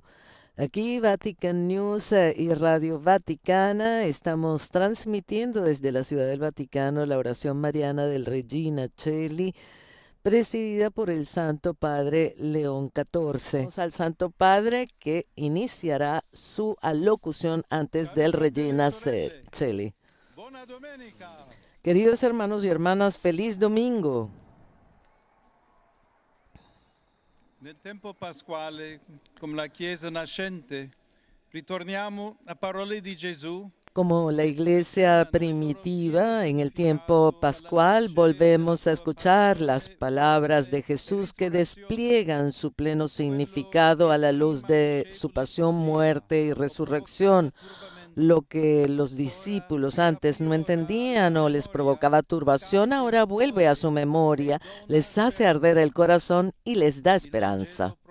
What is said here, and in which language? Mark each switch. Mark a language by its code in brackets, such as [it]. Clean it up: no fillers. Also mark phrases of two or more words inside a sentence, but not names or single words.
[es] Aquí Vatican News y Radio Vaticana estamos transmitiendo desde la Ciudad del Vaticano la oración mariana del Regina Coeli, presidida por el Santo Padre León XIV. Vamos al Santo Padre que iniciará su alocución antes del Regina Coeli. Queridos hermanos y hermanas, feliz domingo. [it] Nel tempo pasquale, come la Chiesa nascente, ritorniamo a parole di Gesù. [es] Como la iglesia primitiva, en el tiempo pascual, volvemos a escuchar las palabras de Jesús que despliegan su pleno significado a la luz de su pasión, muerte y resurrección. Lo que los discípulos antes no entendían o les provocaba turbación, ahora vuelve a su memoria, les hace arder el corazón y les da esperanza.